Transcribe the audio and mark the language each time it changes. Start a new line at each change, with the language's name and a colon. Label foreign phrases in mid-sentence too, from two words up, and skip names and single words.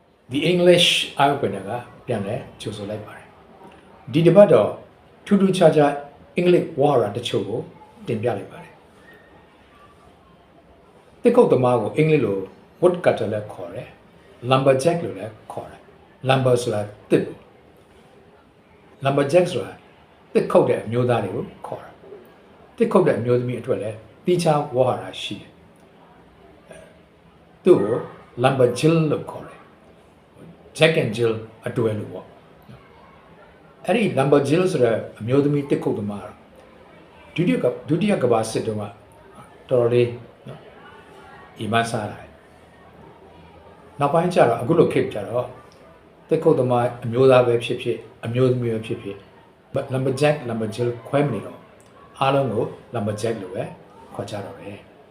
Burmese: The English eye opener ကပြန်လဲကြိုဆိုလိုက်ပါတယ်ဒီတစ်ပတ်တော့ထူးထူးခြားခြား English ဝါဟာရတချို့ကိုတင်ပြလိုက်ပါတယ်တစ်ခုတ်သမားကိုအင်္ဂလိပ်လို
English: wood cutter
Burmese: လည်းခေါ်တယ် lumberjack လို့လည်းခေါ်တယ် lumber ဆိုတာတစ် lumberjack ဆိုတာတစ်ခုတ်တဲ့အမျိုးသားတွေကိုခေါ်တာတစ်ခုတ်တဲ့အမျိုးသမီးအတွက်လည်းတိကျဝါဟာရရှိတယ် သူ့ကို lumberjill လို့ခေါ်တယ် Jack and Jill အတွဲလို့ပေါ့အဲ့ဒီ lumberjill ဆိုတဲ့အမျိုးသမီးတစ်ခုတ်သမားဒုတိယကမ္ဘာစစ်တုန်းကတော်တော်လေးဒီမှာစားတယ်နောက်ပိုင်းကျတော့အခုလိုခေတ်ကျတော့တစ်ခုတ်သမားအမျိုးသားပဲဖြစ်ဖြစ်အမျိုးသမီးပဲဖြစ်ဖြစ်
English: lumberjack lumberjill
Burmese: ခွဲမနေတော့အားလုံးကို lumberjack လို့ပဲခေါ်ကြတော့တယ်